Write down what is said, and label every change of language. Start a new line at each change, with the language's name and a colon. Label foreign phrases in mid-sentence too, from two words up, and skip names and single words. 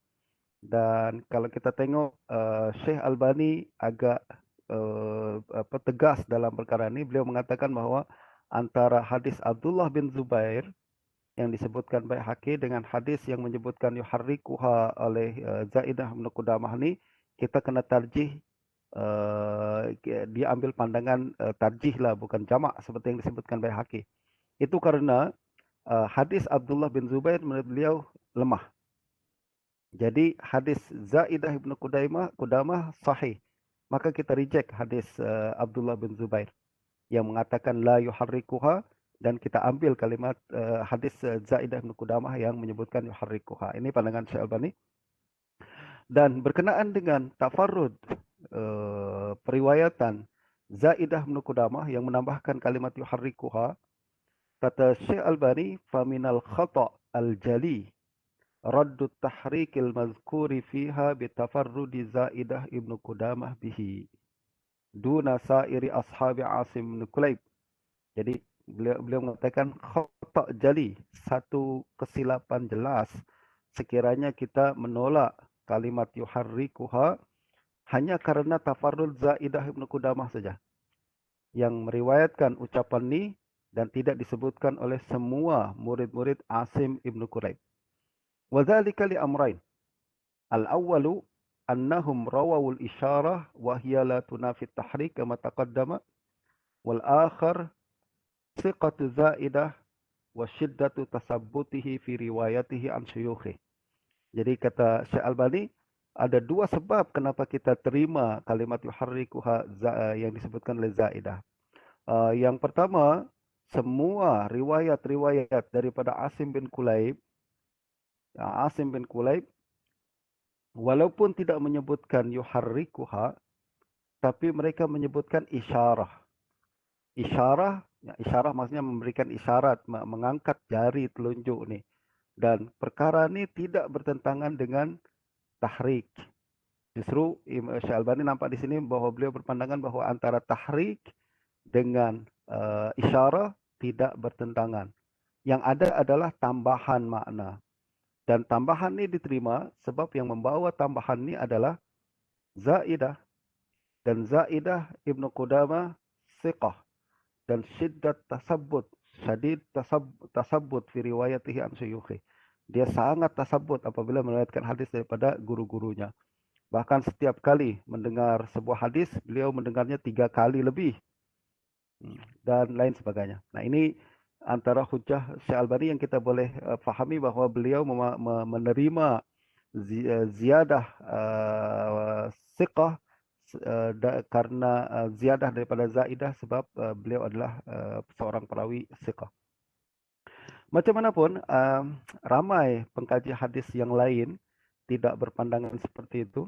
Malay: Dan kalau kita tengok Syekh Albani agak tegas dalam perkara ini. Beliau mengatakan bahawa antara hadis Abdullah bin Zubair yang disebutkan Baihaqi dengan hadis yang menyebutkan yuharrikuha oleh Zaidah bin Qudamah ni, kita kena tarjih, dia ambil pandangan tarjih lah, bukan jamak seperti yang disebutkan Baihaqi. Itu karena hadis Abdullah bin Zubair menurut beliau lemah. Jadi hadis Zaidah bin Qudamah sahih. Maka kita reject hadis Abdullah bin Zubair yang mengatakan
Arabic: لا يحركها,
Malay: dan kita ambil kalimat hadis Zaidah bin Qudamah yang menyebutkan yuharrikuha. Ini pandangan Syekh Albani. Dan berkenaan dengan tafarrud periwayatan Zaidah bin Qudamah yang menambahkan kalimat yuharrikuha, kata Syekh Albani,
Arabic: فمن الخطأ الجلي رد تحريك المذكور فيها بتفرد زائدة ابن قدامة به دون سائر أصحاب عاصم بن كليب.
Malay: Jadi beliau mengatakan
Arabic: خطأ جلي,
Malay: satu kesilapan jelas sekiranya kita menolak kalimat yuharrikuha hanya karena tafarrud Zaidah ibnu Qudamah saja yang meriwayatkan ucapan ini dan tidak disebutkan oleh semua murid-murid Asim ibnu Kulaib.
Arabic: وذلك لأمرين. الأول أنهم رووا الإشارة وهي لا تنافي التحريك كما تقدم والآخر ثقة زائدة وشدة تثبته في روايته عن شيوخه.
Malay: Jadi kata Syekh Albani, ada dua sebab kenapa kita terima kalimat yuharrikuha yang disebutkan oleh zaidah. Yang pertama, semua riwayat-riwayat daripada Asim bin Kulaib, walaupun tidak menyebutkan yuharrikuha, tapi mereka menyebutkan isyarah. Isyarah maksudnya memberikan isyarat, mengangkat jari telunjuk ni. Dan perkara ni tidak bertentangan dengan tahrik. Justru Syekh Albani nampak di sini bahawa beliau berpandangan bahawa antara tahrik dengan isyarah tidak bertentangan. Yang ada adalah tambahan makna. Dan tambahan ini diterima sebab yang membawa tambahan ini adalah Zaidah. Dan Zaidah Ibnu Qudamah siqah. Dan
Arabic: شدة تثبت. شديد التثبت في روايته عن شيوخه.
Malay: Dia sangat tasabbut apabila meriwayatkan hadis daripada guru-gurunya. Bahkan setiap kali mendengar sebuah hadis, beliau mendengarnya 3 kali lebih. Dan lain sebagainya. Nah ini antara hujah Syekh Albani yang kita boleh fahami bahawa beliau menerima
Arabic: زيادة ثقة
Malay: karena ziyadah daripada zaidah sebab beliau adalah seorang perawi siqah. Macam mana pun ramai pengkaji hadis yang lain tidak berpandangan seperti itu.